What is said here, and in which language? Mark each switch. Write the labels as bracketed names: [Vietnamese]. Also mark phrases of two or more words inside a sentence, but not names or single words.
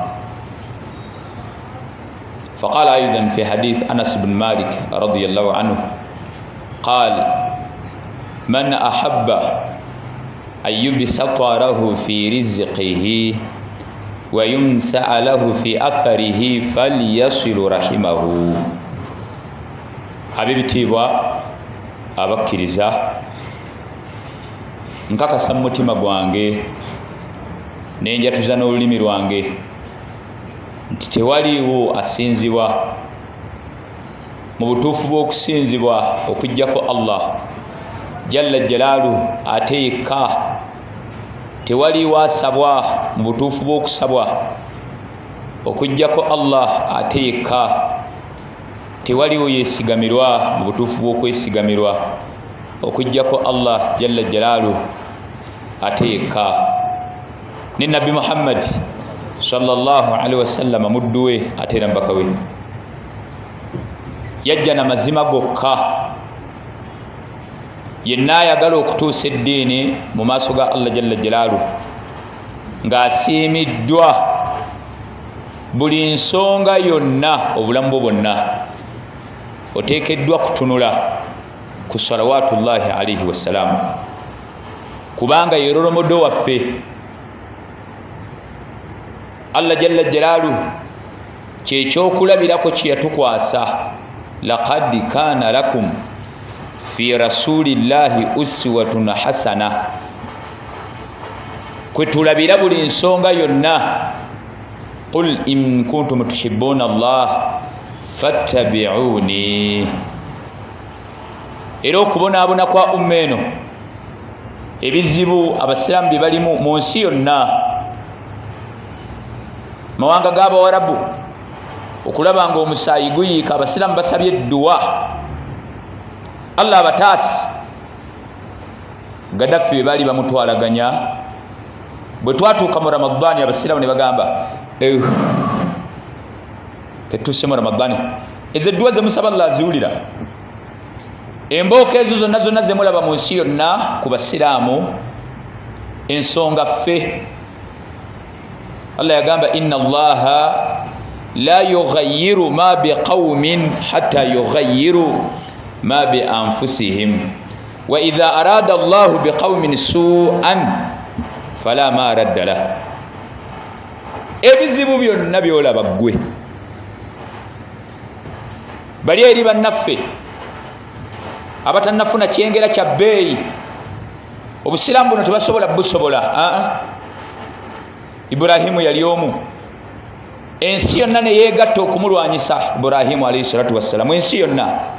[Arabic] فقال أيضا في حديث أنس بن مالك رضي الله عنه قال: من أحب أن يبسط له في رزقه وينسأ له في أثره فليصل رحمه. [Ganda] abibitibwa abakkiriza, nkakasa mu mutima gwange nenjatuza n'olulimi lwange nti tewaliiwo asinzibwa mu butuufu bw'okusinzibwa okuggyako Allah [Arabic] جل جلاله [Ganda] ate yekka. Tewaliiwo asabwa mu butuufu bw'okusabwa okuggyako Allah ate yekka. Tewaliiwo yeesigamirwa mu butuufu bw'okwesigamirwa okuggyako Allah [Arabic] جل جلاله [Ganda] ate yekka. Ne Nabbi Muhammad [Arabic] صلى الله عليه وسلم [Ganda] muddu we ate era mbaka we yajja na mazima gokka yenna ayagala okutuusa eddiini mu maaso ga Allah [Arabic] جل جلاله [Ganda] ng'asiimiddwa buli nsonga yonna obulamu bwo bwonna oteekeddwa kutunula ku [Arabic] صلوات الله عليه وسلامه [Ganda] kubanga ye rolomodo waffe. Allah [Arabic] جل جلاله [Ganda] kyekyokulabirako kye yatukwasa, [Arabic] لقد كان لكم في رسول الله أسوة حسنة, [Ganda] kwe tulabira buli nsonga yonna. [Arabic] قل إن كنتم تحبون الله فاتبعوني. [Ganda] Era okubonaabona kwa umma eno, ebizibu abasiraamu bye balimu mu nsi yonna, mawanga g'Abawarabu, okulaba nga omusaayi guyiika, abasiraamu basabye edduwa Allah abataasi. Gaddafi bwe baali bamutwalaganya, bwe twatuuka mu Ramadani abasiraamu ne bagamba tetuuse mu Ramadani, ezo edduwa ze musaba Allah aziwulira. Embooka ezo zonna zonna ze mulaba mu nsi yonna ku basiraamu, ensonga ffe Allah yagamba [Arabic] إن الله لا يغير ما بقوم حتى يغيروا ما بأنفسهم وإذا أراد الله بقوم سوءا فلا مرد له. [Ganda] Ebizibu byonna byolaba ggwe bali eri bannaffe abatannafuna kyengera kya bbeeyi, obusiraamu buno tebasobola busobola. Iburahimu yali omu, ensi yonna ne yeegatta okumulwanyisa Iburahimu [Arabic] عليه الصلاة والسلام, [Ganda] ensi yonna.